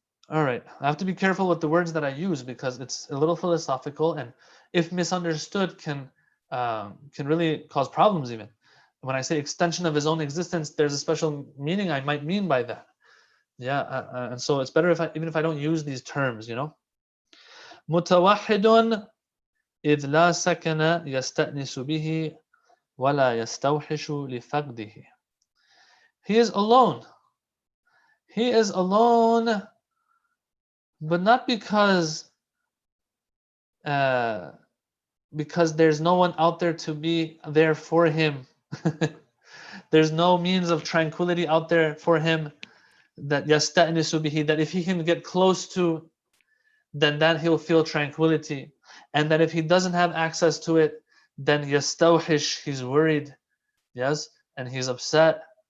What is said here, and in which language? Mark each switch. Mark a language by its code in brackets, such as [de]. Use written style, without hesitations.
[en] All right, I have to be careful with the words that I use because it's a little philosophical, and if misunderstood, can really cause problems. Even when I say extension of his own existence, there's a special meaning I might mean by that. Yeah, and so it's better if even if I don't use these terms, you know. [ar] متوحد إذ لا سكن يستأنس به ولا يستوحش لفقده. [en] He is alone. He is alone, but not because there's no one out there to be there for him. There's no means of tranquility out there for him that yasta'nisu bihi, that if he can get close to, then that he'll feel tranquility, and that if he doesn't have access to it, then yastawhish, he's worried, yes, and he's upset.